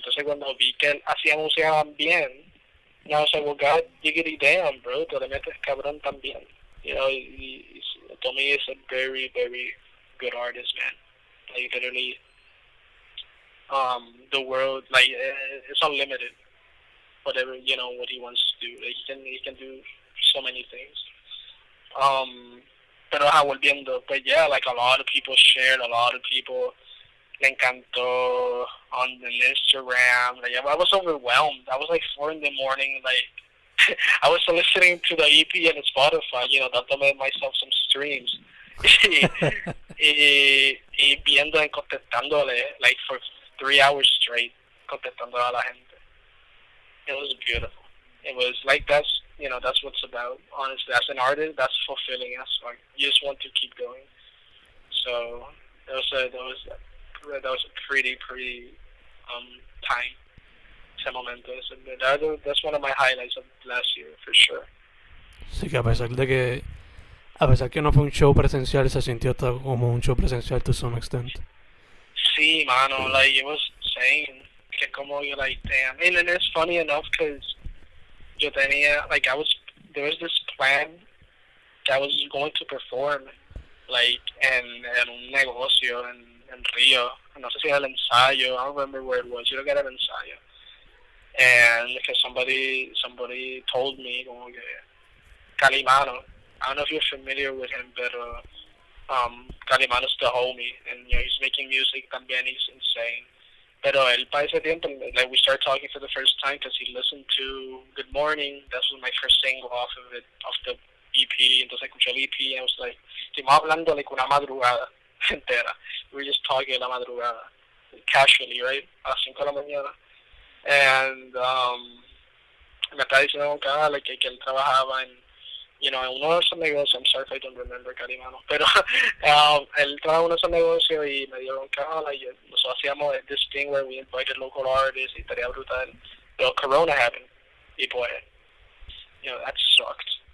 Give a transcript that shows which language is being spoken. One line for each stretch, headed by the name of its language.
English: Entonces cuando vi que él hacía música también, I was like, well, God, diggity damn, bro,
Spanish: te le metes cabrón también.
English: Tommy is a very, very good artist, man. Like, literally, the world, like, it's unlimited. Whatever, what he wants to do. Like, he can do so many things.
Spanish: Pero volviendo,
English: but yeah, like, a lot of people shared, a lot of people
Spanish: le encantó
English: on Instagram. Like, I was overwhelmed. I was like 4 in the morning, like, I was listening to the EP and Spotify,
Spanish: dándome
English: myself some streams.
Spanish: y viendo y contestándole, like,
English: for 3 hours straight,
Spanish: contestándole a la gente.
English: It was beautiful. It was like, that's what it's about. Honestly, as an artist, that's fulfilling. That's like, you just want to keep going. So that was a pretty time.
Spanish: Ese momento.
English: That's one of my highlights of last year, for sure.
Spanish: Sí, que a pesar que no fue un show presencial, se sintió como un show presencial to some extent.
English: Sí, mano, like, it was insane. Que como you're like, damn. And it's funny enough, because
Spanish: yo tenía,
English: like, there was this plan that I was going to perform, like,
Spanish: en un negocio en Río. No sé si era el ensayo,
English: I don't remember where it was.
Spanish: Yo creo que era el ensayo.
English: And because somebody told me,
Spanish: como que
English: Calimano, I don't know if you're familiar with him, but Calimano's the homie, and he's making music también, he's insane.
Spanish: Pero él para ese tiempo,
English: like, we started talking for the first time because he listened to Good Morning. That was my first single off of the EP.
Spanish: Entonces escuché el EP
English: and I was like,
Spanish: estuvimos hablando like una madrugada entera.
English: We were just talking la madrugada, casually, right?
Spanish: A las 5 de la mañana.
English: And
Spanish: me estaba diciendo que él trabajaba en uno de esos negocios.
English: I'm sorry if I don't remember,
Spanish: Carimano, pero él trabajaba en uno de esos negocios y me dio y nosotros hacíamos
English: this thing where we invited local artists
Spanish: y estaría brutal, pero
English: Corona happened
Spanish: y pues
English: that sucked.